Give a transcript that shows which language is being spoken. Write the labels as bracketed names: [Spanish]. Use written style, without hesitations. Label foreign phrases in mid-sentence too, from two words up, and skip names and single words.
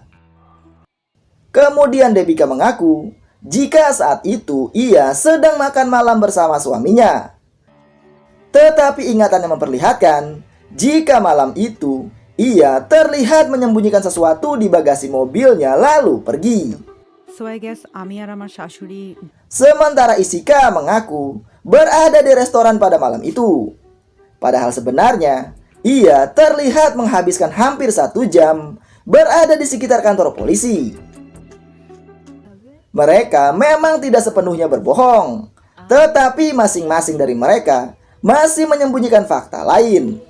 [Indonesian] Kemudian Debika mengaku jika saat itu ia sedang makan malam bersama suaminya. Tetapi ingatannya memperlihatkan jika malam itu ia terlihat menyembunyikan sesuatu di bagasi mobilnya lalu pergi. [English] So I guess [Bangla] আমি আর আমার শাশুড়ি [Indonesian] Sementara Isika mengaku berada di restoran pada malam itu. Padahal sebenarnya ia terlihat menghabiskan hampir 1 jam berada di sekitar kantor polisi. Mereka memang tidak sepenuhnya berbohong, tetapi masing-masing dari mereka masih menyembunyikan fakta lain.